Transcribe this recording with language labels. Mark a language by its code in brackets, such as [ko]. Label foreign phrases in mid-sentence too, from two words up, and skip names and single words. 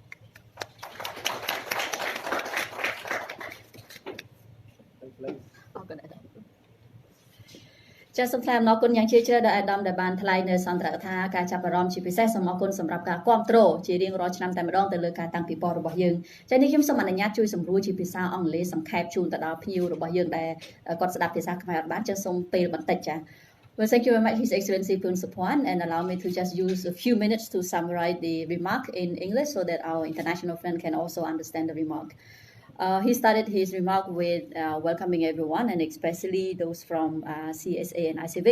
[km] ចាសសូមថ្លែងអំណរគុណយ៉ាងជ្រាលជ្រៅដល់អាដាមដែលបានថ្លែងនៅសន្ទរកថាការចាប់អារម្មណ៍ជាពិសេសសូមអរគុណសម្រាប់ការគ្រប់គ្រង ជារៀងរាល់ឆ្នាំតែម្ដងទៅលើការតាំងពិព័រណ៍របស់យើងចា៎នេះខ្ញុំសូមអនុញ្ញាតជួយសម្រួលជាភាសាអង់គ្លេសសង្ខេបជូនទៅដល់ភ្ញៀវរបស់យើងដែលគាត់ស្ដាប់ភាសាខ្មែរអត់បានចាសសូមពេលបន្តិចចា៎ [en] Well, thank you very much, His Excellency Pun Supwan, and allow me to just use a few minutes to summarize the remark in English so that our international friend can also understand the remark. He started his remark with welcoming everyone and especially those from CSA and ICIVIC.